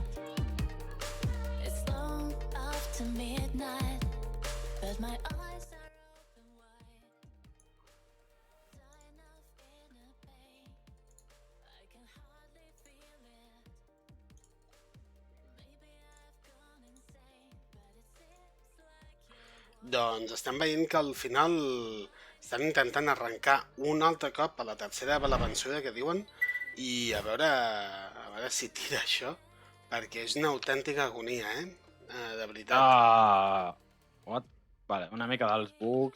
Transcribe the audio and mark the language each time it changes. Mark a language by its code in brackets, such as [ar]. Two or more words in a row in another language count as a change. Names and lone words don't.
[en] It's long after midnight, but my eyes are open wide. Dying of inner pain, I can hardly feel it. Maybe I've gone insane, but it seems like you're... [ca] Doncs estem veient que al final estan intentant arrencar un altre cop a la tercera de la vençuda que diuen i a veure si tira això, perquè és una autèntica agonia, de veritat. What? Vale, una mica dels bugs.